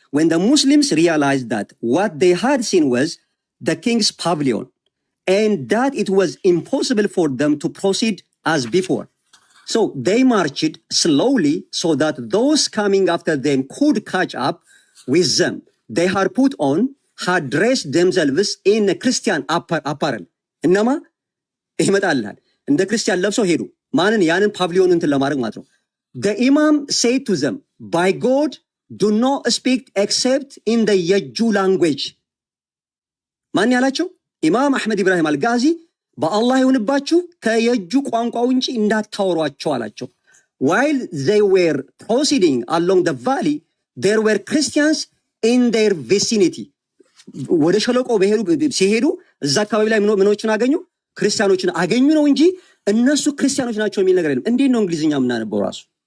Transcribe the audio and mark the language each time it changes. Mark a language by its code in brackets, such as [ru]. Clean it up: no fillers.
[en] When the Muslims realized that what they had seen was the king's pavilion and that it was impossible for them to proceed as before. So they marched slowly so that those coming after them could catch up with them. They had dressed themselves in a Christian apparel. [am] እነማ ይመጣልሃል እንደ ክርስቲያን ለብሰው ሄዱ። ማንን? ያንን ፓቪሊዮን እንትን ለማድረግ ማለት ነው። [en] The imam said to them, by God, do not speak except in the Yajju language. [am] ማን ያላቸው? ኢማም አህመድ ኢብራሂም አልጋዚ በአላህ ይሁንባችሁ ከየጁ ቋንቋ እንጂ እንዳታወሯቸው አላቸው። [en] While they were proceeding along the valley, there were Christians in their vicinity. [am] ወደ ሸለቆ ሲሄዱ እዛ አካባቢ ላይ ምኖችን አገኙ? ክርስቲያኖችን አገኙ ነው እንጂ እነሱ ክርስቲያኖች ናቸው የሚል ነገር የለም። እንዴት ነው እንግሊዝኛ የምናነበው ራሱ?